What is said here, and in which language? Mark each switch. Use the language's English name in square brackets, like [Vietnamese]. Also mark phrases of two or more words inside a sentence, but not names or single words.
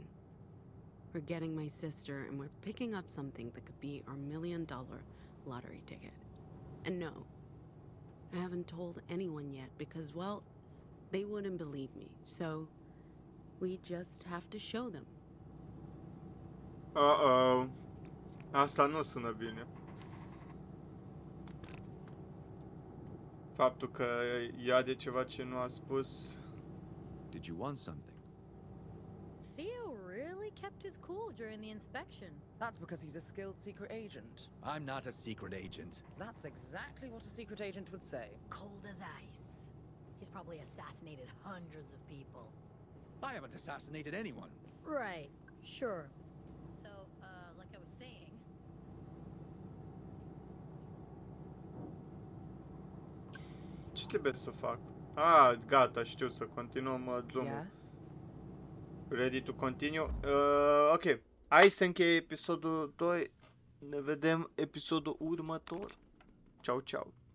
[English] We're getting my sister, and we're picking up something that could be our $1 million lottery ticket. And no, I haven't told anyone yet because, well, they wouldn't believe me. So, we just have to show them. [Romanian] Uh-oh. Asta nu sună bine. Faptul că ia de ceva ce nu a spus. [English] Did you want something? Theo really kept his cool during the inspection. That's because he's a skilled secret agent. I'm not a secret agent. That's exactly what a secret agent would say. Cold as ice. He's probably assassinated hundreds of people. I haven't assassinated anyone. Right, sure. So, like I was saying... [Romanian] Ce trebuie să fac? Ah, gata, știu să continuăm drumul. [English] Yeah? Ready to continue? Ok. [Romanian] Hai să încheie episodul 2. Ne vedem episodul următor. Ciao, ciao.